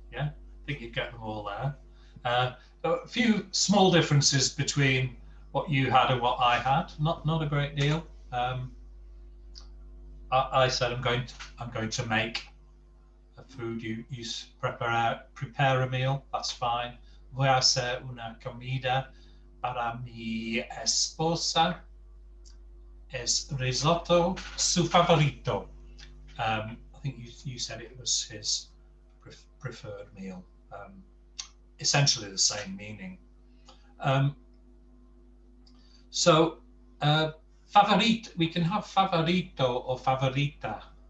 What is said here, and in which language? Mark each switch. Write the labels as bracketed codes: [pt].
[en] Yeah, I think you get them all there. A few small differences between what you had and what I had. Not a great deal. I said I'm going to make a food. You prepare a meal. That's fine. [es] Voy a hacer una comida para mi esposa. Es risotto su favorito. [en] I think you said it was his preferred meal. Essentially the same meaning. Favorito, we can have favorito or favorita.